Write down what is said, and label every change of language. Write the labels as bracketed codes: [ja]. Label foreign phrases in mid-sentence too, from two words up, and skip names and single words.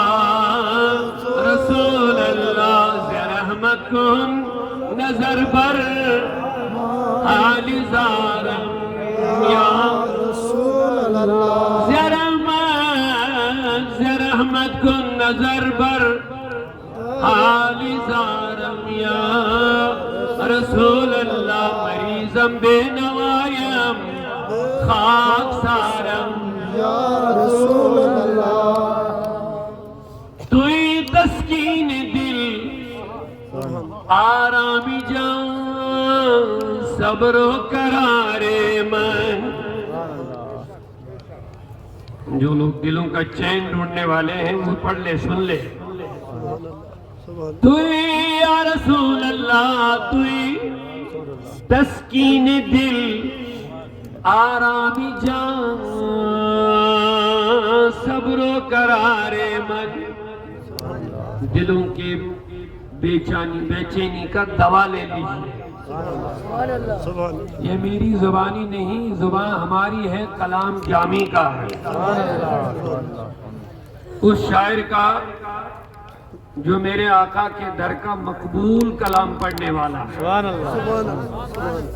[fa] رسول اللہ رحمت کن نظر بر حال زارم یا رسول اللہ رحمت کن نظر بر حال زارم یا رسول اللہ مریضم بے نوایم خاک سارم یا رسول اللہ توئی تسکین دل آرامی جان صبر و قرار من [ur] جو لوگ دلوں کا چین ڈھونڈنے والے ہیں وہ پڑھ لے سن لے [fa] توئی یا رسول اللہ توئی تسکین دل آرامی جان صبر و قرار من [ur] دلوں کے بے چینی کا دوا لے لیجیے یہ میری زبانی نہیں زبان ہماری ہے کلام جامی کا ہے اس شاعر کا جو میرے آقا کے در کا مقبول کلام پڑھنے والا ہے